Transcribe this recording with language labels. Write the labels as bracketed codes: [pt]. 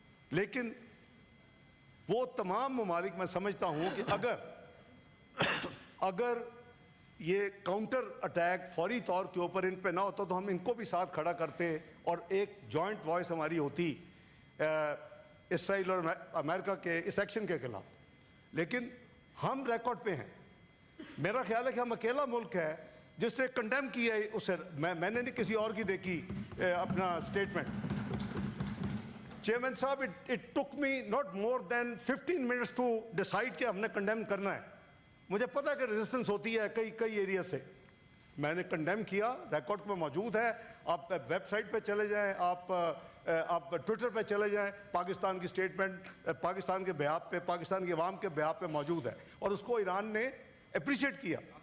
[ur] لیکن وہ تمام ممالک میں سمجھتا ہوں کہ اگر یہ کاؤنٹر اٹیک فوری طور کے اوپر ان پہ نہ ہوتا تو ہم ان کو بھی ساتھ کھڑا کرتے اور ایک جوائنٹ وائس ہماری ہوتی اسرائیل اور امریکہ کے اس ایکشن کے خلاف. لیکن ہم ریکارڈ پہ ہیں. میرا خیال ہے کہ ہم اکیلا ملک ہے جس نے کنڈیم کیا ہے اسے. میں نے نہیں کسی اور کی دیکھی اپنا اسٹیٹمنٹ. [en] chairman صاحب, it took me not more than 15 minutes to decide [ur] کہ ہم نے کنڈیم کرنا ہے. مجھے پتا کہ ریزسٹنس ہوتی ہے کئی ایریا سے. میں نے کنڈیم کیا, ریکارڈ میں موجود ہے. آپ ویب سائٹ پہ چلے جائیں, آپ ٹویٹر پہ چلے جائیں, پاکستان کی اسٹیٹمنٹ پاکستان کے بیہاف پہ, پاکستان کے عوام کے بیہاف پہ موجود ہے, اور اس کو ایران نے اپریشیٹ کیا.